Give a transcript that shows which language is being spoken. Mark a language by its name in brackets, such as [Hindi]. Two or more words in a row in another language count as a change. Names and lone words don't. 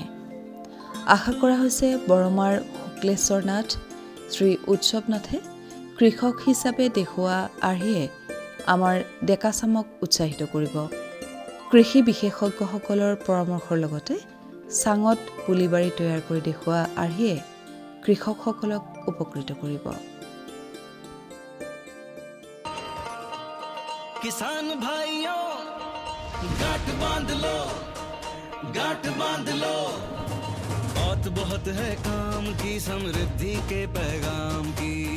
[Assamese] আশা কৰা হৈছে বৰমাৰ শুক্লেশ্বৰ নাথ, শ্ৰী উৎসৱ নাথে কৃষক হিচাপে দেখুওৱা আৰ্হিয়ে আমাৰ ডেকাচামক উৎসাহিত কৰিব। কৃষি বিশেষজ্ঞসকলৰ পৰামৰ্শৰ লগতে চাঙত পুলিবাৰী তৈয়াৰ কৰি দেখুওৱা আৰ্হিয়ে কৃষকসকলক উপকৃত কৰিব। [Hindi] किसान भाइयों गांठ बांध लो, बहुत है काम की, समृद्धि के पैगाम की।